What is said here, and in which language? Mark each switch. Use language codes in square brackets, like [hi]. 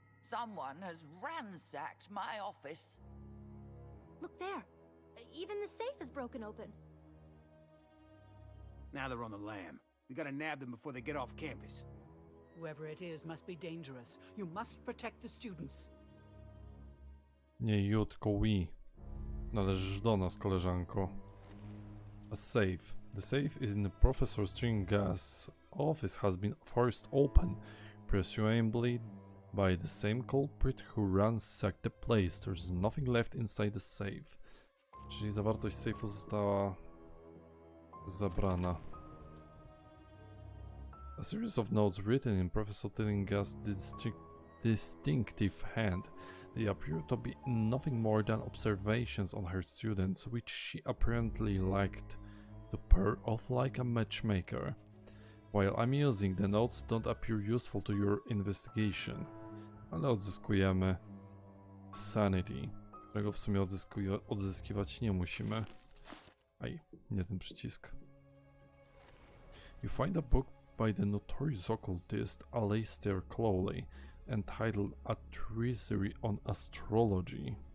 [en] Someone has ransacked my office. Look there. Even the safe is broken open. Now they're on the lam. We gotta nab them before they get off campus. Whoever it is must be dangerous. You must protect the students. [pl] Nie [en] you, [pl] tylko [en] we. [pl] Należysz do nas, koleżanko. [en] A safe. The safe in Professor Tillinghast's office has been forced open, presumably by the same culprit who ransacked the place. There's nothing left inside the safe. [pl] Czyli zawartość sejfu została zabrana. [en] A series of notes written in Professor Tillinghast's distinctive hand. They appear to be nothing more than observations on her students, which she apparently liked to pair off like a matchmaker. While amusing, the notes don't appear useful to your investigation. [pl] Ale odzyskujemy sanity, którego w sumie odzyskiwać nie musimy. Aj, nie ten przycisk. [en] You find a book by the notorious occultist Aleister Crowley, entitled A Treatise on Astrology.